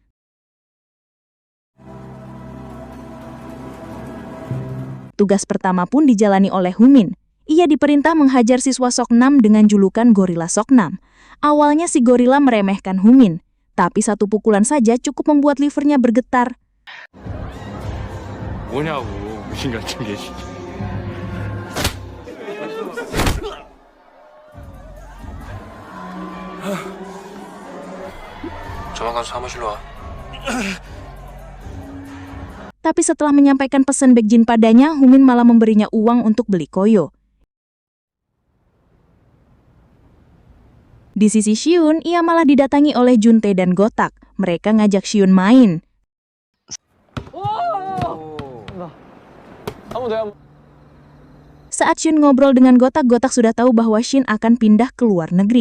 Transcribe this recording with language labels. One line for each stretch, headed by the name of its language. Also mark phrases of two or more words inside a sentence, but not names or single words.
Indonesian: Tugas pertama pun dijalani oleh Humin. Ia diperintah menghajar siswa Sok-nam dengan julukan Gorila Sok-nam. Awalnya si gorila meremehkan Humin, tapi satu pukulan saja cukup membuat livernya bergetar.
Korean: 뭐냐고 무신 같은 게. 조만간 사무실로 와.
Indonesian: Tapi setelah menyampaikan pesan Baekjin padanya, Humin malah memberinya uang untuk beli koyo. Di sisi Siun, ia malah didatangi oleh Juntae dan Gotak. Mereka ngajak Siun main. Saat Siun ngobrol dengan Gotak, Gotak sudah tahu bahwa Shin akan pindah ke luar negeri.